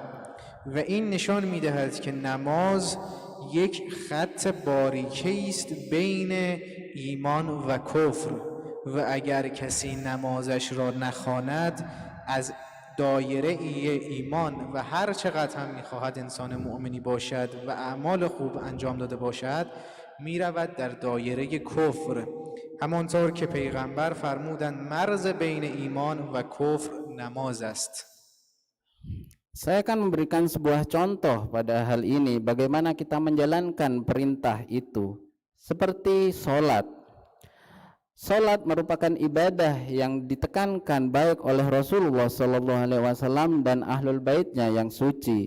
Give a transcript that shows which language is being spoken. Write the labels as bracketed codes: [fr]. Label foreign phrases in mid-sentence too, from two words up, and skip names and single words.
[fa] و این نشان میدهد که نماز یک خط باریکی است بین ایمان و کفر و اگر کسی نمازش را نخواند از دایره ایمان و هر چقدر هم میخواهد انسان مؤمنی باشد و اعمال خوب انجام داده باشد میرود در دایره کفر. همانطور که پیغمبر فرمودند مرز بین ایمان و کفر نماز است. [id] Saya akan memberikan sebuah contoh pada hal ini, bagaimana kita menjalankan perintah itu. Seperti sholat. Sholat merupakan ibadah yang ditekankan baik oleh Rasulullah SAW dan ahlul baitnya yang suci.